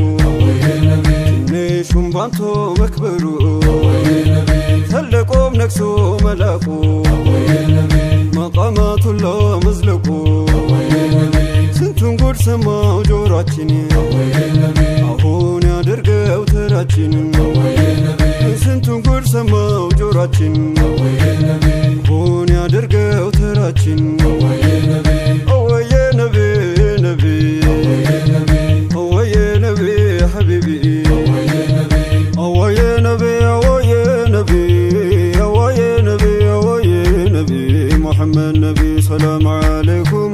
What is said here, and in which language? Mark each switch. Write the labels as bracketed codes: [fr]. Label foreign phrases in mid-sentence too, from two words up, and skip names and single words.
[am] ትንሹም ባንቶ መክበሩ ተለቆም ነክሶ መላቁ መቃማቱላ መዝለቁ ስንቱን ጉድ ሰማው ጆሮአችን አሁን ያደርገው ተራችን ስንቱን ጉድ ሰማው ጆሮአችን አሁን ያደርገው ተራችን አወየ ነቢ ነቢ አወየ ነቢ ሐቢቢ አወየ ነቢ አወየ ነቢ አወየ ነቢ አወየ ነቢ ሙሐመድ ነቢ [ar] سلام عليكم